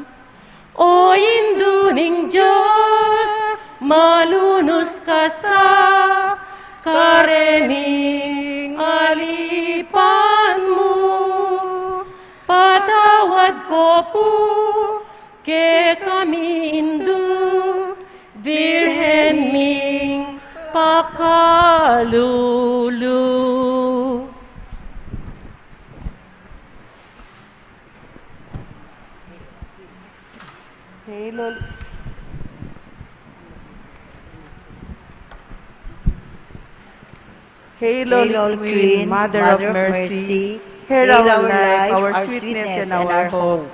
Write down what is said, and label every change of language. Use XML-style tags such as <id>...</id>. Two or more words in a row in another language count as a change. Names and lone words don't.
<pam>O induning Diyos, malunos ka sa karening alipan mo. Patawad ko po, ke kami indu, Virhen ming pakalulu.</pam> <en>Hail, Holy Queen, Mother of Mercy, hear our life, our sweetness, and our hope.</en>